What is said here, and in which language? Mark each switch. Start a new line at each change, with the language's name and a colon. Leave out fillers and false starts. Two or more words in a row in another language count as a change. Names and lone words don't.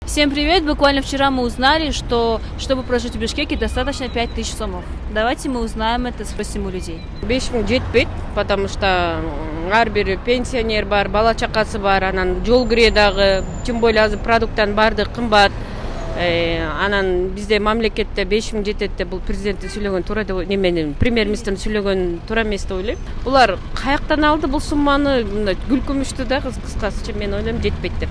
Russian: Всем привет! Буквально вчера мы узнали, что чтобы прожить в Бишкеке, достаточно 5000 сомов. Давайте мы узнаем это, спросим у людей.
Kyrgyz: 5000 жетпейт,
Russian: потому что
Kyrgyz: ар бир пенсионер бар, бала чакасы бар, анан жол кире дагы,
Russian: тем более
Kyrgyz: азыр продукттан баардыгы кымбат. Анан бизде мамлекетте 5000 жетет деп, бул президенттин сүйлөгөн туура деп, неменин премьер-министрдин сүйлөгөн туура эмес деп ойлойм. Булар каяктан алды бул сумманы? Мындай күлкүмүштү да, кыскасы мен ойлойм жетпейт деп.